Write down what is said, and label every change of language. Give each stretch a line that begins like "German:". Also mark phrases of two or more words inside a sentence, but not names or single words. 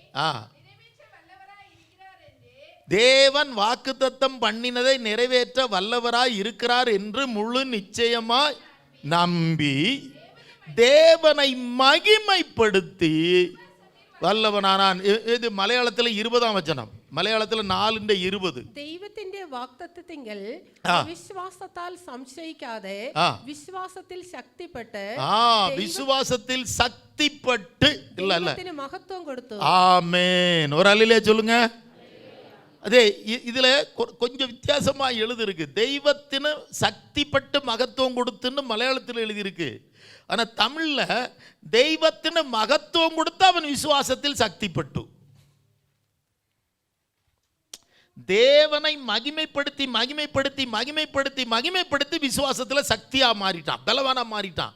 Tamil: தேவன் வாக்குத்தத்தம் பண்ணினதை நிறைவேற்ற வல்லவராய் இருக்கிறார் என்று முழு நிச்சயமாய் நம்பி தேவனை மகிமைப்படுத்தி வல்லவனானான். இது மலையாளத்தில் 20ஆம் வசனம், மலையாளத்தில் 4:20.
Malayalam: ദൈവത്തിന്റെ വാഗ്ദത്തത്തിങ്കൽ വിശ്വാസത്താൽ സംശയിക്കാതെ വിശ്വാസത്തിൽ ശക്തിപ്പെട്ട്
Tamil: விசுவாசத்தில் சக்திப்பட்டு
Malayalam: ദൈവത്തിന് മഹത്വം കൊടുത്തു.
Tamil: ஆமென். ஒரு அல்லேலூயா சொல்லுங்க. அதே இதுல கொஞ்சம் வித்தியாசமா எழுதிருக்கு. தெய்வத்தின்னு சக்திப்பட்டு மகத்துவம் கொடுத்துன்னு மலையாளத்தில் எழுதியிருக்கு. ஆனா தமிழ்ல தெய்வத்தின்னு மகத்துவம் கொடுத்து அவன் விசுவாசத்தில் சக்திப்பட்டு, தேவனை மகிமைப்படுத்தி மகிமைப்படுத்தி மகிமைப்படுத்தி மகிமைப்படுத்தி விசுவாசத்தில் சக்தியா மாறிட்டான், பலவானா மாறிட்டான்.